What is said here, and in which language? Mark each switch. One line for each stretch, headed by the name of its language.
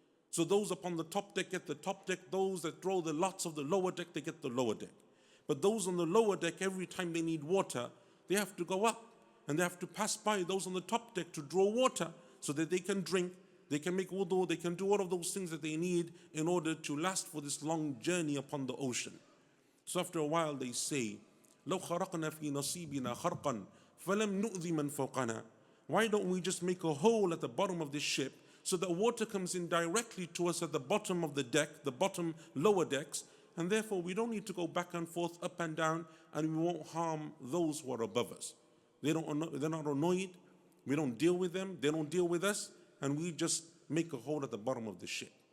English: So those upon the top deck get the top deck. Those that draw the lots of the lower deck, they get the lower deck. But those on the lower deck, every time they need water, they have to go up. And they have to pass by those on the top deck to draw water so that they can drink, they can make wudu, they can do all of those things that they need in order to last for this long journey upon the ocean. So after a while they say,
Arabic: لو خرقنا في نصيبنا خرقا فلم نؤذي من فوقنا.
English: Why don't we just make a hole at the bottom of this ship so that water comes in directly to us at the bottom of the deck, the bottom lower decks, and therefore we don't need to go back and forth, up and down, and we won't harm those who are above us. They're not annoyed, we don't deal with them, they don't deal with us, and we just make a hole at the bottom of the ship.